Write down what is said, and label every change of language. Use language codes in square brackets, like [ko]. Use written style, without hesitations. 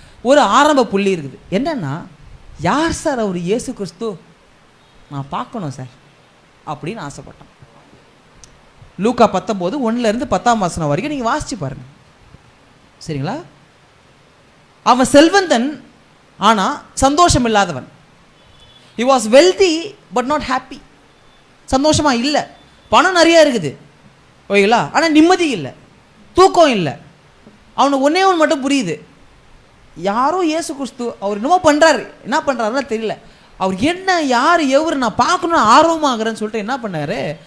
[ta] ஒரு ஆரம்ப புள்ளி இருக்குது. என்னன்னா, யார் சார் அவர்? இயேசு கிறிஸ்து, நான் பார்க்கணும் சார் அப்படின்னு ஆசைப்பட்டான். லூக்கா 19 1-10 வரைக்கும் நீங்கள் வாசிச்சு பாருங்க. சரிங்களா? அவன் செல்வந்தன், ஆனால் சந்தோஷம் இல்லாதவன். [en] he was wealthy but not happy. [ta] சந்தோஷமா இல்லை. பணம் நிறையா இருக்குது ஓகேங்களா, ஆனால் நிம்மதி இல்லை, தூக்கம் இல்லை. அவனுக்கு ஒன்றே ஒன்று மட்டும் புரியுது, யாரோ இயேசு கிறிஸ்து அவர் என்னமோ பண்ணுறாரு, என்ன பண்ணுறாருன்னு தெரியல, அவர் என்ன யார் எவர் நான் பார்க்கணும்னு ஆர்வமாகறேன்னு சொல்லிட்டு என்ன பண்ணார்?